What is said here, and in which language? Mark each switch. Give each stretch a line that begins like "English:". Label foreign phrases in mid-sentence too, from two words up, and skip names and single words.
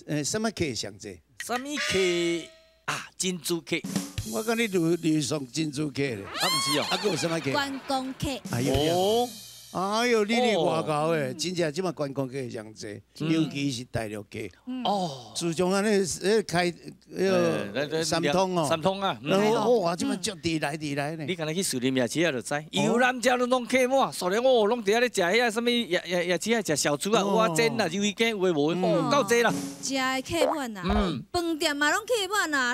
Min Nan Chinese: 什么客上济？什么客啊？珍珠客。我讲你遇上珍珠客咧，啊，唔是哦，啊，还有什么客？观光客。哎呦，哎呦，你外口诶，真正即马观光客上济，尤其是大陆客。哦，自从安尼开三通哦，三通啊，哇，即马足地来呢。你敢若去树林夜市啊，就知。游览车拢客满，所以哦，拢伫遐咧食遐什么夜市啊，食小猪啊，蚵仔煎啊，鱿鱼羹有诶无诶，哦，够济啦。食的客满啦，饭店嘛拢客满啦。